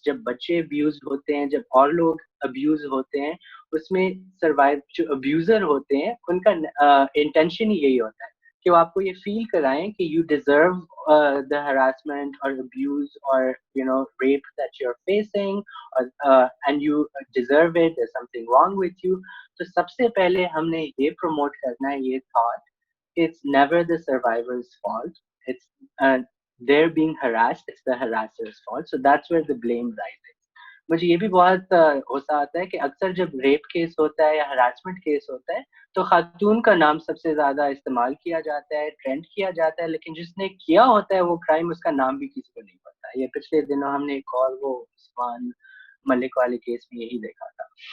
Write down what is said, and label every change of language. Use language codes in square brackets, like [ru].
[ur] جب بچے ابیوز ہوتے ہیں, جب اور لوگ ابیوز ہوتے ہیں, اس میں جو ابیوزر ہوتے ہیں ان کا انٹینشن ہی یہی ہوتا ہے کہ وہ آپ کو یہ فیل کرائیں کہ [en] You deserve the harassment or abuse or rape that you're facing, and you deserve it, there's something wrong with you. [ur] تو سب سے پہلے ہم نے یہ پروموٹ کرنا ہے یہ [en] thought, it's never the survivor's fault, it's they're being harassed, it's the harasser's fault. So that's where the blame rises. [ur] مجھے یہ بھی بہت غصہ آتا ہے کہ اکثر جب ریپ کیس ہوتا ہے یا ہراسمنٹ کیس ہوتا ہے تو خاتون کا نام سب سے زیادہ استعمال کیا جاتا ہے, ٹرینڈ کیا جاتا ہے, لیکن جس نے کیا ہوتا ہے وہ کرائم, اس کا نام بھی کسی کو نہیں پتا. یہ پچھلے دنوں ہم نے ایک اور وہ عثمان ملک والے کیس میں یہی دیکھا تھا.